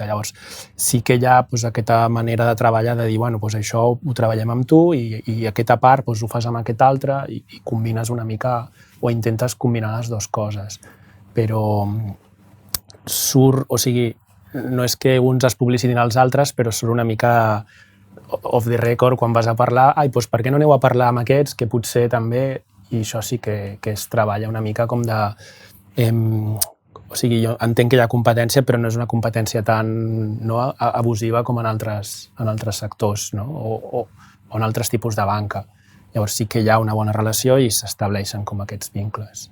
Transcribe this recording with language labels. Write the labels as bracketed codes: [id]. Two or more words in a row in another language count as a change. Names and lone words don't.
[ca] Llavors, sí que hi ha aquesta manera de treballar, de dir, bueno, això ho treballem amb tu i aquesta part ho fas amb aquest altre i combines una mica, o intentes combinar les dues coses. Però no és que uns es publicitin als altres, però surt una mica [en] off the record [ca] quan vas a parlar, doncs per què no aneu a parlar amb aquests, que potser també, i això sí que es treballa una mica com de... jo entenc que hi ha competència, però no és una competència tan abusiva com en altres sectors, no? O en altres tipus de banca. Llavors sí que hi ha una bona relació i s'estableixen com aquests vincles.